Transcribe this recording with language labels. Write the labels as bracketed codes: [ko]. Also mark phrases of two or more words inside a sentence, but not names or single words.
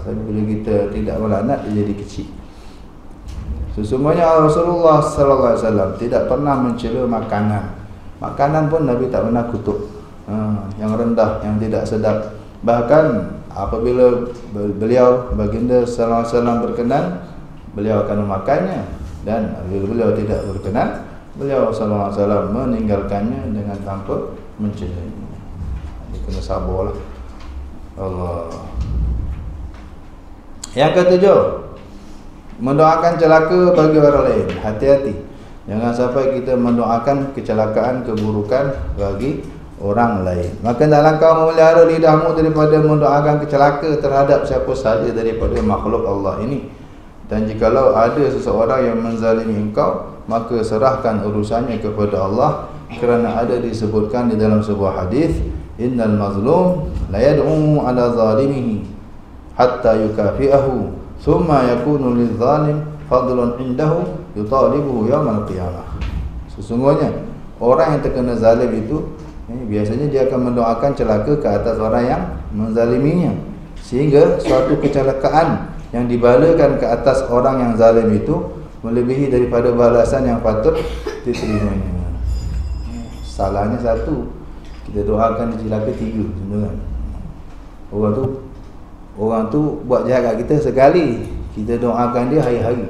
[ms] Tapi bila kita tidak melaknat, dia jadi kecil. Sesungguhnya Rasulullah [ar] صلى الله عليه وسلم [ms] tidak pernah mencela makanan. Makanan pun Nabi tak pernah kutuk. Yang rendah, yang tidak sedap. Bahkan apabila beliau baginda [ar] صلى الله عليه وسلم [ms] berkenan, beliau akan memakannya, dan apabila beliau tidak berkenan, beliau [ar] صلى الله عليه وسلم [ms] meninggalkannya dengan tanpa mencelanya. Dia kena sabarlah. Allah. Yang ketujuh, mendoakan celaka bagi orang lain. Hati-hati, jangan sampai kita mendoakan kecelakaan, keburukan bagi orang lain. Maka dalam kau memelihara lidahmu daripada mendoakan kecelaka terhadap siapa sahaja daripada makhluk Allah ini. Dan jikalau ada seseorang yang menzalimi engkau, maka serahkan urusannya kepada Allah, kerana ada disebutkan di dalam sebuah hadis, [ar] إن المظلوم ليدعو على ظالمه حتى يكافئه ثم يكون للظالم فضل عنده يطالبه يوم القيامة. [ms] Sesungguhnya orang yang terkena zalim itu, biasanya dia akan mendoakan celaka ke atas orang yang menzaliminya, sehingga suatu kecelakaan yang dibalakan ke atas orang yang zalim itu melebihi daripada balasan yang patut diterimanya. Salahnya satu, kita doakan dia celaka tiga, kan? Orang tu buat jahat kat kita sekali, kita doakan dia hari-hari.